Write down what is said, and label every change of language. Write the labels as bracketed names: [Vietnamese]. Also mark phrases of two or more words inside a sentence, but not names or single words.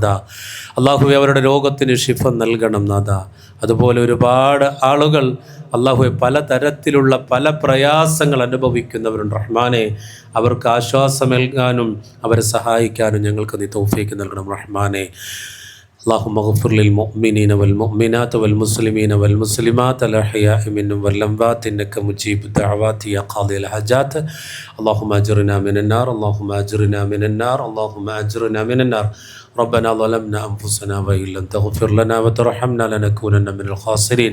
[Malayalam] അല്ലാഹുവെ അവരുടെ രോഗത്തിന് ശിഫ നൽകണം നാഥ. അതുപോലെ ഒരുപാട് ആളുകൾ അല്ലാഹുവെ പലതരത്തിലുള്ള പല പ്രയാസങ്ങൾ അനുഭവിക്കുന്നവരുണ്ട് റഹ്മാനെ. അവർക്ക് ആശ്വാസമേൽക്കാനും അവരെ സഹായിക്കാനും ഞങ്ങൾക്ക് നീ തൗഫീഖ് നൽകണം റഹ്മാനെ. [Arabic] اللهم اغفر للمؤمنين والمؤمنات والمسلمين والمسلمات الأحياء منهم والأموات إنك مجيب الدعوات يا قاضي الحاجات. اللهم أجرنا من النار، اللهم أجرنا من النار، اللهم أجرنا من النار. ربنا ظلمنا أنفسنا وإن لم تغفر لنا وترحمنا لنكونن من الخاسرين.